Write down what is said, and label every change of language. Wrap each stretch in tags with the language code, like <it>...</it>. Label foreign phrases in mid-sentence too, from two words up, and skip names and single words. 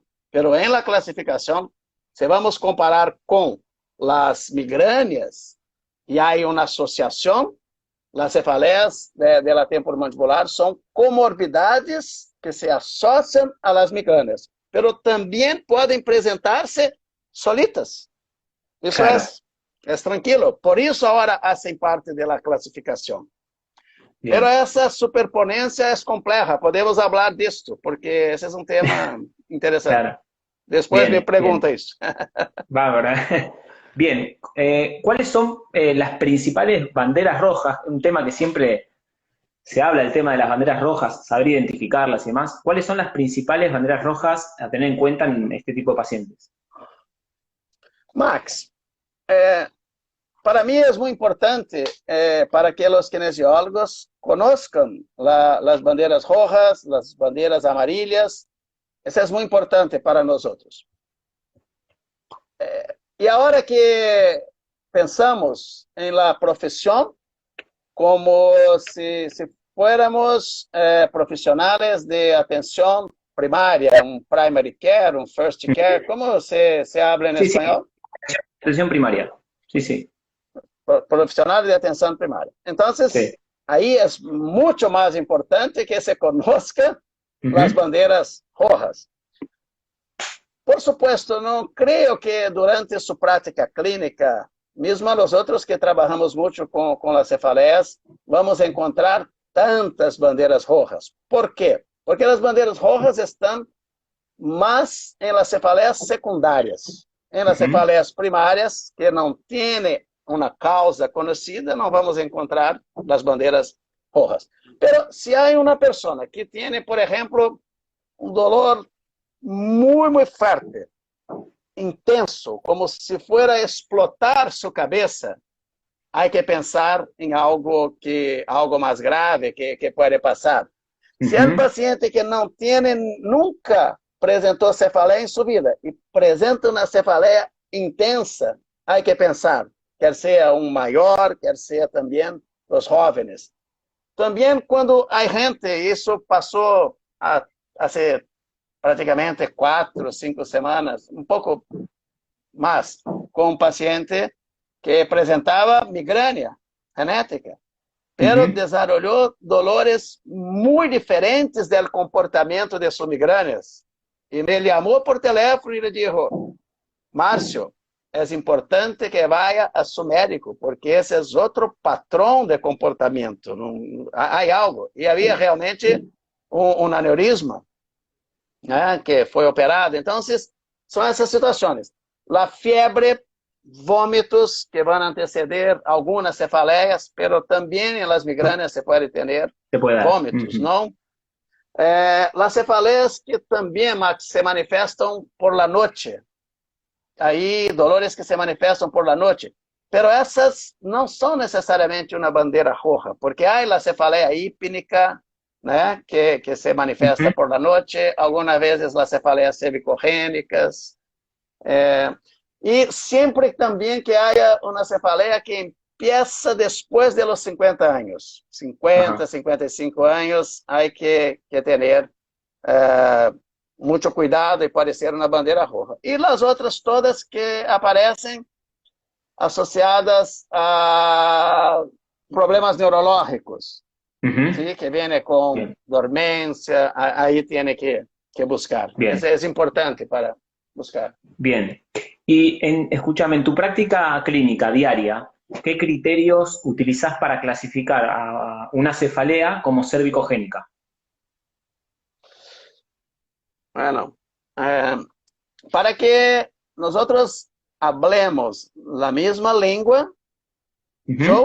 <es>Pero en la clasificación, si vamos a comparar con las migrañas y hay una asociación, las cefaleas de la temporomandibular son comorbidades que se asocian a las migrañas, pero también pueden presentarse solitas. Eso Claro, es tranquilo. Por eso ahora hacen parte de la clasificación. Pero bien,</es> <pt>essa superponência é complexa. Podemos falar disso, porque esse é um tema interessante.</pt> <es>claro.</es> <pt>Depois me</pt> <es>Bien, bien.</es> <pt>pergunta isso. Bárbara.</pt> <es>Bien, ¿cuáles son las principales banderas rojas? Un tema que siempre se habla, el tema de las banderas rojas, saber identificarlas y demás. ¿Cuáles son las principales banderas rojas a tener en cuenta en este tipo de pacientes? Max,</es> <pt>para mim é muito importante para que os kinesiólogos conozcan as bandeiras rojas, as bandeiras amarillas. Isso é muito importante para nós outros. E agora que pensamos em la profissão,</pt> <es>como si fuéramos</es> <pt>profissionais de atenção primária, um</pt> <en>primary care,</en> <pt>um</pt> <en>first care,</en> <es>como se habla em Sí, sí,</es> <pt>espanhol?</pt> <es>atención primaria. Sí, sí,</es> <pt>Profissionais de atenção primária. Então,</pt> <es>sí.</es> <pt>aí é muito mais importante que se conozca as Ujú, bandeiras rojas.</pt> <es>Por supuesto,</es> <pt>não creio que durante sua prática clínica, mesmo nós outros que trabalhamos muito com as cefaleias, vamos encontrar tantas bandeiras rojas. Por quê? Porque as bandeiras rojas estão mais em las cefaleias secundárias. Em las ujú, cefaleias primárias, que não têm uma causa conhecida, não vamos encontrar as bandeiras rojas. Pero se há uma pessoa que tem, por exemplo, um dolor muito forte, intenso, como</pt> <es>se fuera a explotar</es> <pt>sua cabeça, há que pensar em algo mais grave que pode passar. Se é um ujú. paciente que não tem, nunca apresentou cefaleia em sua vida e apresenta uma cefaleia intensa, há que pensar, quer seja um maior, quer seja também os jovens. Também quando há gente, isso passou a ser praticamente 4 ou 5 semanas, um pouco mais, com um paciente que apresentava migrânia genética,</pt> <es>pero Ujú. desarrolló dolores muy diferentes del comportamiento de sus migrañas. Y me llamó por teléfono y le dijo, Márcio, es importante que vaya a su médico, porque ese es otro patrón de comportamiento. Hay algo. Y había realmente un aneurisma, ¿eh? Que fue operado. Entonces, son esas situaciones. La fiebre,</es> <pt>vômitos que vão anteceder algumas cefaleias, pero também em</pt> <es>las migrañas</es> <pt>se pode ter</pt> <es>Se puede dar.</es> <pt>vômitos, Ujú. não? Las cefaleias que também, Max, se manifestam</pt> <es>por la noche.</es> <pt>Aí, dolores que se manifestam</pt> <es>por la noche.</es> <pt>Pero essas não são necessariamente uma bandeira roja, porque há a cefaleia hípnica, né, que se manifesta Ujú.</pt> <es>por la noche,</es> <pt>algumas vezes as cefaleias cervicogênicas, e sempre também que haya uma cefaleia que empieza depois</pt> <es>de los</es> <pt>50 anos. 50, Ajá. 55 anos, há que ter muito cuidado e pode ser uma bandeira roja. E as outras todas que aparecem associadas a problemas neurológicos, Ujú. ¿sí? Que vem com</pt> <es>Bien,</es> <pt>dormência, aí tem que buscar. Isso</pt> <es>bien,</es> <pt>é importante para buscar.</pt> <es>bien. Y escúchame, en tu práctica clínica diaria, ¿qué criterios utilizás para clasificar a una cefalea como cervicogénica? Bueno, para que nosotros hablemos la misma lengua, yo</es>